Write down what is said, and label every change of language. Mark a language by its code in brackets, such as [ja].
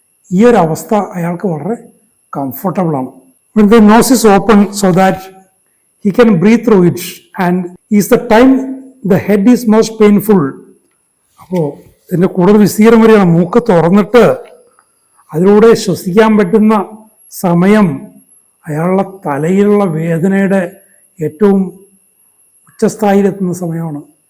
[ml] ഈ ഒരു അവസ്ഥ അയാൾക്ക് വളരെ കംഫർട്ടബിളാണ്. [en] When the nose is open so that he can breathe through it and is the time the head is most painful. [ml] അപ്പോൾ ഇതിൻ്റെ കൂടുതൽ വിസ്തീർണം വരികയാണ്. മൂക്ക് തുറന്നിട്ട് അതിലൂടെ ശ്വസിക്കാൻ പറ്റുന്ന സമയം അയാളുടെ തലയിലുള്ള വേദനയുടെ ഏറ്റവും ഉച്ചസ്ഥായിലെത്തുന്ന സമയമാണ്.